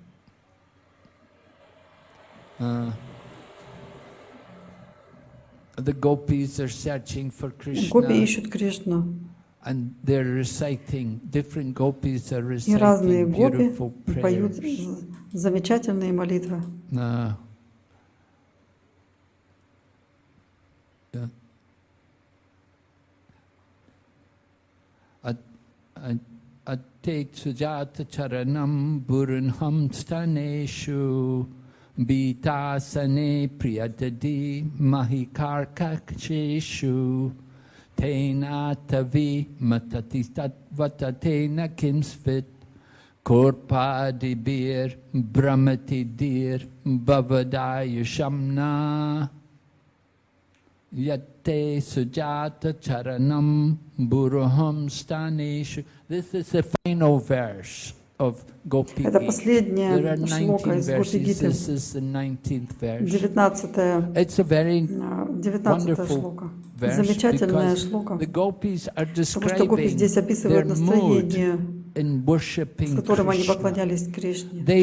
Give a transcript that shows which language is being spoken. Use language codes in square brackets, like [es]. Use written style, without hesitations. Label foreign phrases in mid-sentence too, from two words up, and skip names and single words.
[ru] Гопи ищут Кришну. И разные гопи поют замечательные молитвы. [sa] यत्ते सुजात चरणाम्बुरुहं स्तनेषु भीताः शनैः प्रिय दधीमहि कर्कशेषु तेनाटवीमटसि तद्व्यथते न किंस्वित् कूर्पादिभिर्भ्रमति धीर्भवदायुषां नः यत्ते सुजात चरणाम्बुरुहं स्तनेषु. [en] This is the final verse of Gopi. [ru] Это последняя шлока из Гопи-гиты. 19-я шлока. Замечательная шлока. Потому что гопи здесь описывают настроение, с которым они поклонялись Кришне.